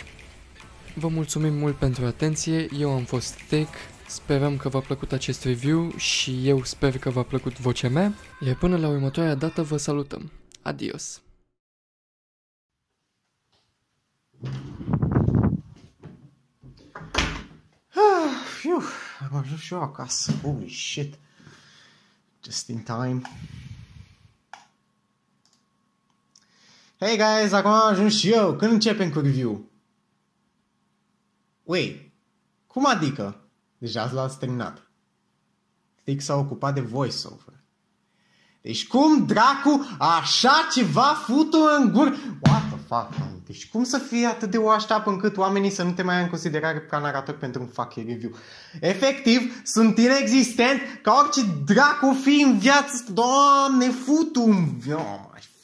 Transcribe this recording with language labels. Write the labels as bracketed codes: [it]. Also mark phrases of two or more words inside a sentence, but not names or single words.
[ro] Vă mulțumim mult pentru atenție, eu am fost Thick, sperăm că v-a plăcut acest review și eu sper că v-a plăcut vocea mea, iar până la următoarea dată vă salutăm. Adios! Am ajuns și eu acasă, [en] holy shit, just in time. Hey guys, [ro] acum am ajuns și eu, când începem cu review? Wait, cum adică? Deja l-ați terminat. Thick s-a ocupat de voiceover. Deci cum dracu așa ceva futu în gură? [en] What the fuck, man? [ro] Deci cum să fie atât de [en] washed up [ro] încât oamenii să nu te mai ia în considerare ca narator pentru un [en] fucking review? [ro] Efectiv, sunt inexistent ca orice dracu fi în viață. Doamne, futu-mi!